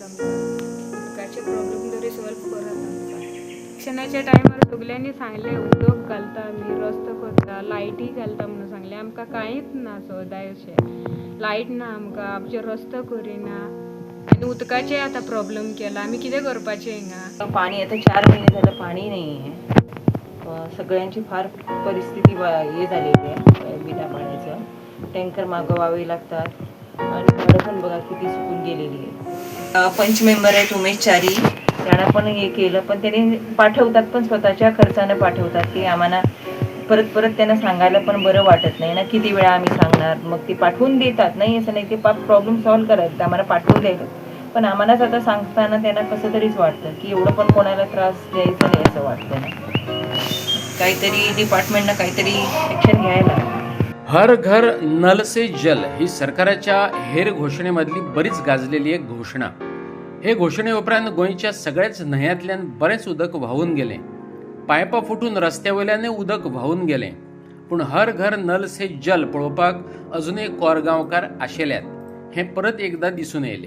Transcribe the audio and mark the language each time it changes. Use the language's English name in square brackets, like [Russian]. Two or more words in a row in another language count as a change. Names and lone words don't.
[Konkani] आमकां उदकाचे प्रॉब्लेम तरी सॉल्व करात आमकां. इलेक्शनाच्या टायमार सगल्यांनी सांगलें उदक घालता आमी, रस्तो करता, लायटी घालता म्हणून सांगलें. आमकां कांयच ना सदां अशें लायट ना आमकां, आमचे रस्तो करिना आनी उदकाचे आतां प्रॉब्लेम केला. आमी कितें करपाचें हिंगा? [Marathi] पाणी आता 4 महिने झालं पाणी नाही आहे. सगळ्यांची फार परिस्थिती हे झालेली आहे बिना पाण्याचं. टँकर मागवावे लागतात आणि भाडं पण बघा किती सुकून गेलेली आहे. पंच मेंबर आहेत उमेश चारी, त्यांना पण हे केलं, पण त्यांनी पाठवतात पण स्वतःच्या खर्चानं पाठवतात. की आम्हाला परत त्यांना सांगायला पण बरं वाटत नाही ना, किती वेळा आम्ही सांगणार. मग ते पाठवून देतात, नाही असं नाही, ते [English] problem solve [Marathi] करायचं आम्हाला पाठवले, पण आम्हालाच आता सांगताना त्यांना कसं तरीच वाटतं की एवढं पण कोणाला त्रास द्यायचा नाही असं वाटतं ना. काहीतरी डिपार्टमेंटनं काहीतरी ॲक्शन घ्यायला. [Hindi] हर घर नल से जल [Marathi] ही सरकाराच्या हेर घोषणेमधली बरीच गाजलेली एक घोषणा. [Konkani] हे घोषणे उपरांत गोंयच्या सगळ्याच न्हंयांतल्यान बरेच उदक व्हांवून गेले. पायपां फुटून रस्त्यावयल्यानय उदक व्हांवून गेलें. पूण [Hindi] हर घर नल से जल [Konkani] पळोवपाक अजुनूय कोरगांवकार आशेल्यात हें परत एकदां दिसून येयलें.